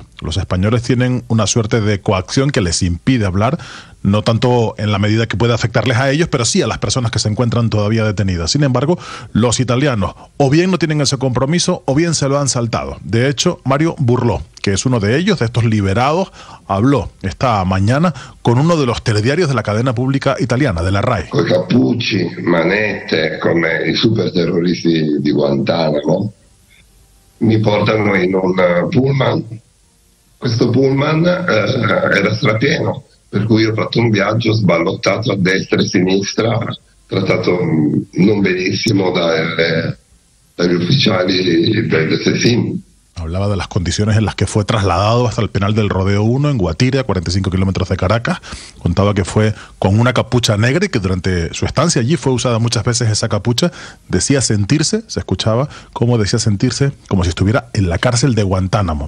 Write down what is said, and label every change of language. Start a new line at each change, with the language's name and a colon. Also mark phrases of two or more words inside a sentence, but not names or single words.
Spanish: Los españoles tienen una suerte de coacción que les impide hablar, no tanto en la medida que puede afectarles a ellos, pero sí a las personas que se encuentran todavía detenidas. Sin embargo, los italianos o bien no tienen ese compromiso o bien se lo han saltado. De hecho, Mario Burló, que es uno de ellos, de estos liberados, habló esta mañana con uno de los telediarios de la cadena pública italiana, de la RAI.
Italian: Con cappucci, manette, come i super terroristi di Guantanamo, mi portano in un pullman. Questo pullman era strapieno, per cui ho fatto un viaggio sballottato a destra e sinistra, trattato non benissimo dagli ufficiali del SESIM.
Spanish: Hablaba de las condiciones en las que fue trasladado hasta el penal del Rodeo 1 en Guatire, a 45 kilómetros de Caracas. Contaba que fue con una capucha negra y que durante su estancia allí fue usada muchas veces esa capucha. Decía sentirse, se escuchaba cómo decía sentirse como si estuviera en la cárcel de Guantánamo.